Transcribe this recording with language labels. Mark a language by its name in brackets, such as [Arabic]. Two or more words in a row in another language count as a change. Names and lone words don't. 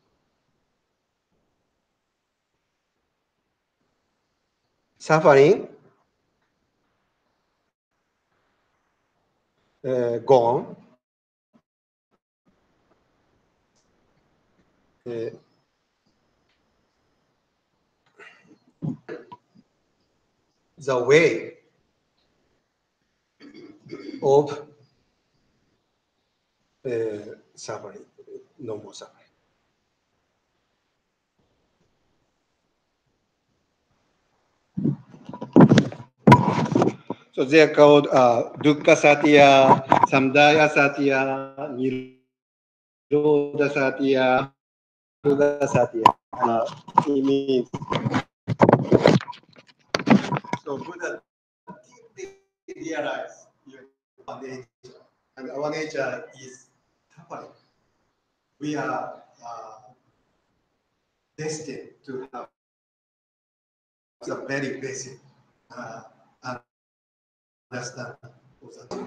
[English] suffering, gone, the way of suffering, no more suffering. So they are called [Pali] dukkha satya, samdaya satya, nirodha satya, maruga satya. [English] It means so Buddha deeply realized our nature, and our nature is suffering. We are destined to have a very basic understanding of that.